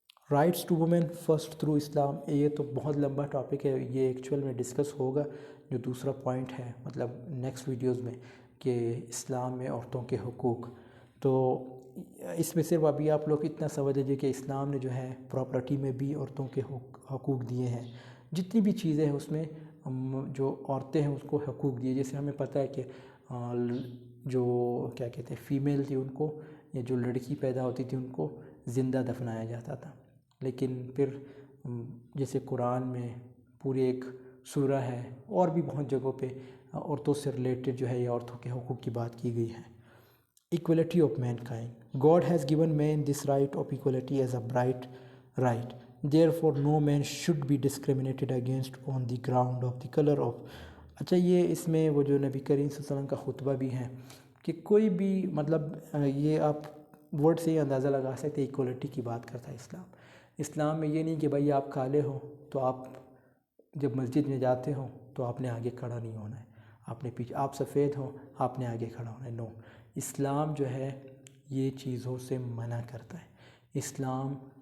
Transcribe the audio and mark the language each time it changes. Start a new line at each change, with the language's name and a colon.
Urdu: Rights to women first through اسلام، یہ تو بہت لمبا ٹاپک ہے، یہ ایکچول میں ڈسکس ہوگا جو دوسرا پوائنٹ ہے مطلب نیکسٹ ویڈیوز میں، کہ اسلام میں عورتوں کے حقوق۔ تو اس میں صرف ابھی آپ لوگ اتنا سمجھ لیجیے کہ اسلام نے جو ہے پراپرٹی میں بھی عورتوں کے حقوق دیے ہیں، جتنی بھی چیزیں ہیں اس میں جو عورتیں ہیں اس کو حقوق دیے، جیسے ہمیں پتہ ہے کہ جو کیا کہتے ہیں فیمیل تھی ان کو، یا جو لڑکی پیدا ہوتی تھی ان کو زندہ دفنایا جاتا تھا۔ لیکن پھر جیسے قرآن میں پوری ایک سورہ ہے، اور بھی بہت جگہوں پہ عورتوں سے ریلیٹڈ جو ہے یا عورتوں کے حقوق کی بات کی گئی ہے۔
English: Equality of mankind. God has given man this right of equality as a bright right. Therefore, no man should be discriminated against on the ground of the color of.
Urdu: اچھا، یہ اس میں وہ جو نبی کریم صلی اللہ علیہ وسلم کا خطبہ بھی ہے کہ کوئی بھی مطلب یہ آپ ورڈ سے ہی اندازہ لگا سکتے ہیں ایکولیٹی کی بات کرتا ہے اسلام۔ اسلام میں یہ نہیں کہ بھائی آپ کالے ہو تو آپ جب مسجد میں جاتے ہو تو آپ نے آگے کھڑا نہیں ہونا ہے، آپ نے پیچھے، آپ سفید ہو آپ نے آگے کھڑا ہونا ہے، نو۔ اسلام جو ہے یہ چیزوں سے منع کرتا ہے۔ اسلام